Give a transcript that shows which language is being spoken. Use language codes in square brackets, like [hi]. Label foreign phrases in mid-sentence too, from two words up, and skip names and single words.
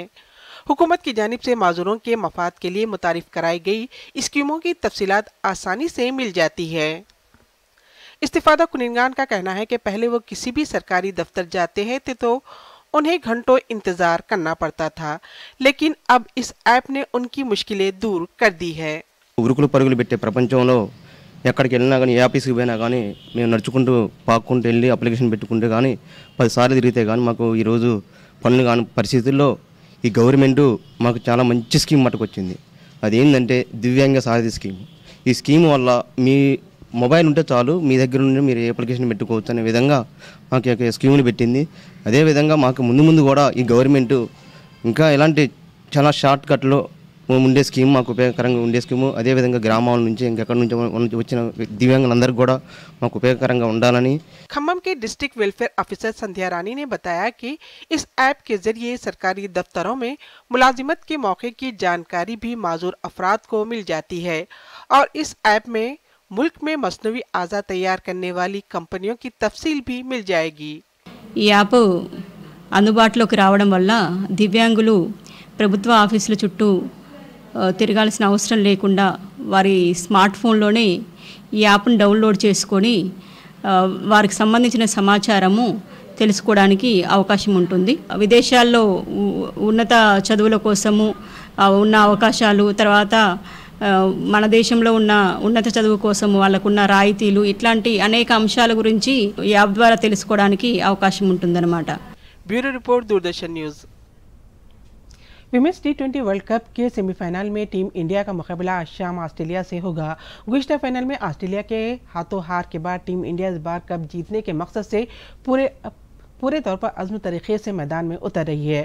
[ur] حکومت کی جانب سے معذوروں کے مفاد کے لیے متعارف کرائی گئی اسکیموں کی تفصیلات آسانی سے مل جاتی ہے. استفادہ کنندگان کا کہنا ہے کہ پہلے وہ کسی بھی سرکاری دفتر جاتے ہیں تو انہیں گھنٹوں انتظار کرنا پڑتا تھا، لیکن اب اس ایپ نے ان کی مشکلیں دور کر دی ہے. [te] ఉరుకులు పరుగులు పెట్టే ప్రపంచంలో ఎక్కడికి వెళ్ళినా కానీ ఏ ఆఫీస్కి పోయినా కానీ మేము నడుచుకుంటూ పాక్కుంటూ వెళ్ళి అప్లికేషన్ పెట్టుకుంటే కానీ 10 సార్లు తిరిగితే కానీ మాకు ఈరోజు పనులు కాని పరిస్థితుల్లో ఈ గవర్నమెంట్ మాకు చాలా మంచి స్కీమ్ మట్టుకొచ్చింది. అదేంటంటే దివ్యాంగ సారథి స్కీమ్. ఈ స్కీమ్ వల్ల మీ మొబైల్ ఉంటే చాలు మీ దగ్గర నుండి మీరు అప్లికేషన్ పెట్టుకోవచ్చు అనే విధంగా మాకు స్కీమ్ని పెట్టింది. అదేవిధంగా మాకు ముందు కూడా ఈ గవర్నమెంట్ ఇంకా ఇలాంటి చాలా షార్ట్ కట్లో ఉండే స్కీమ్ మాకు ఉపయోగకరంగా ఉండే స్కీము, అదేవిధంగా గ్రామాల నుంచి ఇంకెక్కడి నుంచి వచ్చిన దివ్యాంగులందరికీ కూడా మాకు ఉపయోగకరంగా ఉండాలని। [ur] کھمم کے [en] District Welfare Officer [ur] سندھیا رانی نے بتایا کہ اس ایپ کے ذریعے سرکاری دفتروں میں ملازمت کے موقع کی جانکاری بھی معذور افراد کو مل جاتی ہے اور اس ایپ میں ملک میں مصنوعی اعضا تیار کرنے والی کمپنیوں کی تفصیل بھی مل جائے گی. [te] ఈ యాప్ అందుబాటులోకి రావడం వల్ల దివ్యాంగులు ప్రభుత్వ ఆఫీసుల చుట్టూ తిరగాల్సిన అవసరం లేకుండా వారి స్మార్ట్ ఫోన్లోనే ఈ యాప్ను డౌన్లోడ్ చేసుకొని వారికి సంబంధించిన సమాచారము తెలుసుకోవడానికి అవకాశం ఉంటుంది। విదేశాల్లో ఉన్నత చదువుల కోసము ఉన్న అవకాశాలు, తర్వాత మన దేశంలో ఉన్న ఉన్నత చదువు కోసం వాళ్ళకున్న రాయితీలు, ఇట్లాంటి అనేక అంశాల గురించి ఈ యాప్ ద్వారా తెలుసుకోవడానికి అవకాశం ఉంటుందన్నమాట। [en] Bureau Report, [ur] دوردرشن نیوز۔ ویمنز T20 ورلڈ کپ کے سیمی فائنل میں ٹیم انڈیا کا مقابلہ آج شام آسٹریلیا سے ہوگا. گزشتہ فائنل میں آسٹریلیا کے ہاتھوں ہار کے بعد ٹیم انڈیا اس بار کپ جیتنے کے مقصد سے پورے طور پر عزم طریقے سے میدان میں اتر رہی ہے.